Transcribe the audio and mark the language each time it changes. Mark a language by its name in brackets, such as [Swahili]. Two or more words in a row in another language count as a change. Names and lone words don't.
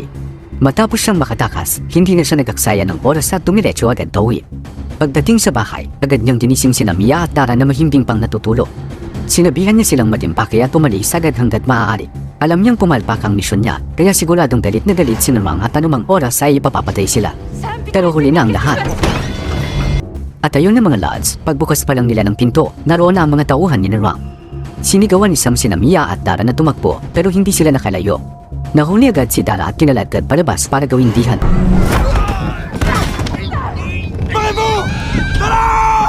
[Filipino] Matapos siyang makatakas, hindi na siya nagaksaya ng oras at tumiretso agad pauwi. Pagdating sa bahay, agad niyang ginising sina Mia at Tara na mahimbing pang natutulog. Sinabihan niya silang matimpake at umalis agad hanggat maaari. Alam niyang pumalpak ang misyon niya, kaya siguradong galit na galit si Narang at anumang oras ay ipapapatay sila. [French] Sam, putain, [Filipino] Pero huli na ang [French] qu'est-ce [Filipino] lahat. [French] qui se passe? [Filipino] At ayun na mga lads, pagbukas pa lang nila ng pinto, naroon na ang mga tauhan ni Narang. Sinigawan ni Sam sina Mia at Dara na tumakbo pero hindi sila nakalayo. Nahuli agad si Dara at kinaladkad palabas para gawing dihan. [French] Barrez-vous! Dara!